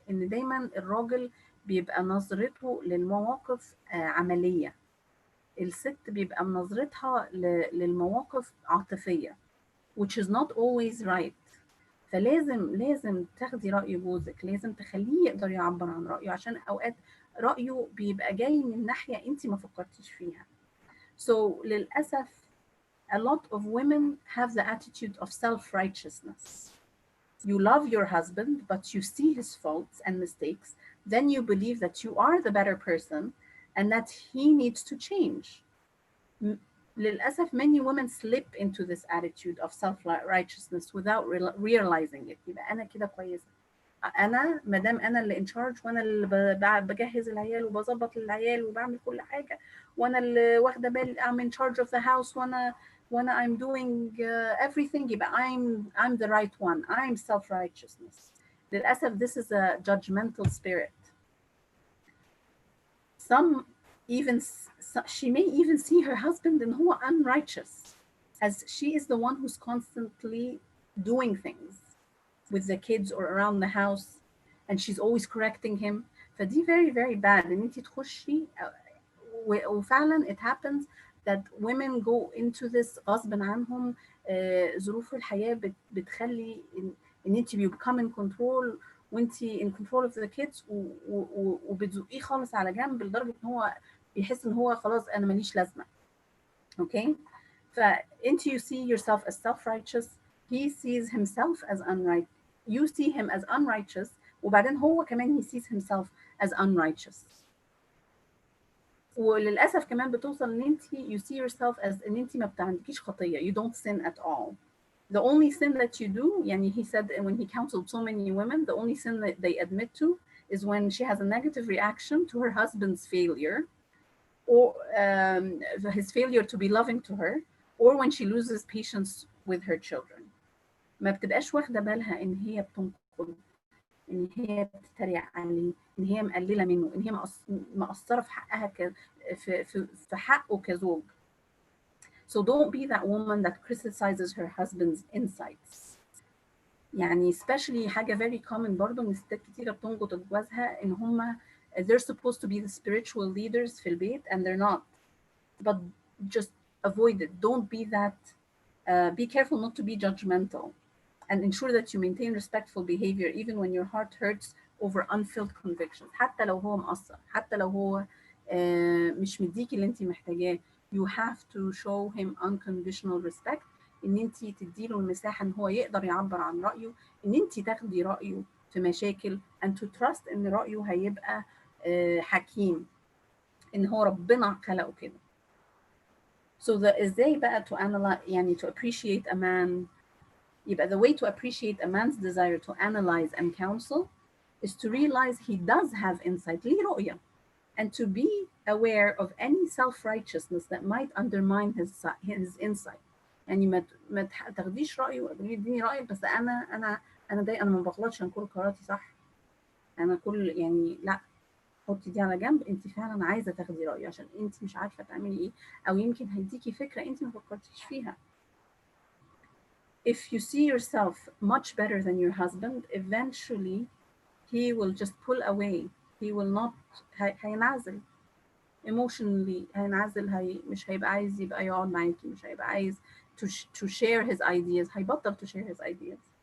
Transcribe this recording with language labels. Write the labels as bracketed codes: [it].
[ar] ان دايما الراجل بيبقى نظرته للمواقف عمليه، الست بيبقى نظرتها للمواقف عاطفيه [en] which is not always right. [ar] فلازم تاخدي رأي جوزك، لازم تخليه يقدر يعبر عن رأيه، عشان أوقات رأيه بيبقى جاي من ناحية أنت ما فكرتيش فيها. [en] So [ar] للأسف [en] a lot of women have the attitude of self-righteousness. You love your husband, but you see his faults and mistakes. Then you believe that you are the better person and that he needs to change. [ar] للأسف [en] many women slip into this attitude of self-righteousness without realizing it. [ar] يبقى أنا كده كويسة، أنا مادام أنا اللي [en] in charge، [ar] وأنا اللي بجهز العيال وبظبط العيال وبعمل كل حاجة، وأنا اللي واخدة بالي [en] I'm in charge of the house، [ar] وأنا [en] I'm doing everything، [ar] يبقى [en] I'm the right one. I'm self-righteousness. [ar] للأسف [en] this is a judgmental spirit. She may even see her husband in [ar] هو [en] unrighteous, as she is the one who's constantly doing things with the kids or around the house, and she's always correcting him. [ar] فدي [en] very very bad [ar] ان انت تخشي، وفعلا [en] it happens that women go into this [ar] غصب عنهم. ظروف الحياة بتخلي ان انت [en] you become in control، [ar] وانتي [en] in control of the kids، [ar] وبتزقيه خالص على جنب لدرجة ان هو بيحس ان هو خلاص انا ماليش لازمة. اوكي، فانت [en] you see yourself as self-righteous, he sees himself as unrighteous, you see him as unrighteous، [ar] وبعدين هو كمان [en] he sees himself as unrighteous. [ar] وللأسف كمان بتوصل ان انت [en] you see yourself as [ar] ان انت ما بتعندكيش خطية، [en] you don't sin at all. The only sin that you do, [ar] يعني [en] he said when he counseled so many women, the only sin that they admit to is when she has a negative reaction to her husband's failure, or his failure to be loving to her, or when she loses patience with her children. [ar] ما بتبقاش واخدة بالها ان هي بتنقل، ان هي بتتريق عليه، ان هي مقللة منه، ان هي مقصرة في حقها في حقه كزوج. [en] So don't be that woman that criticizes her husband's insights. [ar] يعني [en] especially [ar] حاجة [en] very common [ar] برضو ان ستات كتيرة بتنقد جوازها ان هم [en] they're supposed to be the spiritual leaders [ar] في البيت [en] and they're not. But just avoid it. Don't be that. Be careful not to be judgmental, and ensure that you maintain respectful behavior even when your heart hurts over unfilled convictions. [ar] حتى لو هو مقصر، حتى لو هو مش مديكي اللي انت محتاجاه. [en] You have to show him unconditional respect. [ar] ان انت تديله المساحه ان هو يقدر يعبر عن رايه، ان انت تاخدي رايه في مشاكل [en] and to trust [ar] ان رايه هيبقى حكيم، ان هو ربنا خلقه كده. [en] So [ar] ازاي بقى [en] to analyze، [ar] يعني [en] to appreciate a man. يبقى the way to appreciate a man's desire to analyze and counsel is to realize he does have insight، [ar] ليه رؤية، [en] and to be aware of any self-righteousness that might undermine his insight. [ar] يعني ما تاخديش رأيه وتديني رأيك، بس أنا ما بغلطش، أنا كل قراراتي صح، أنا كل يعني لا، حطي دي على جنب، أنت فعلا عايزة تاخدي رأيه عشان أنت مش عارفة تعملي إيه، أو يمكن هيديكي فكرة أنت ما فكرتيش فيها. [en] If you see yourself much better than your husband, eventually he will just pull away. He will not [ar] هينعزل emotionally، هينعزل، مش هيبقى عايز يبقى يقعد معاكي، مش هيبقى عايز [en] to share his ideas، [ar] هيبطل [en] to share his ideas.